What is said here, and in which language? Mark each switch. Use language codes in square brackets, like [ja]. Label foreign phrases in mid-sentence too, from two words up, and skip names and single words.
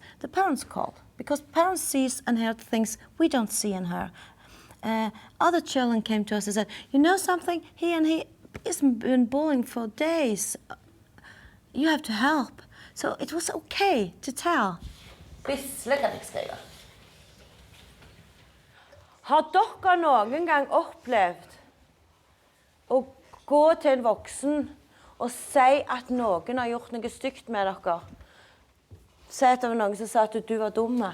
[en] The parents called, because parents see and hear things we don't see and hear. Other children came to us and said, you know something, he has been bullying for days. You have to help. So it was okay to tell. [no] Har dere noen gang opplevd å gå til en voksen og si at noen har gjort noe stygt med dere? Si at det var noen som sa at du var dumme.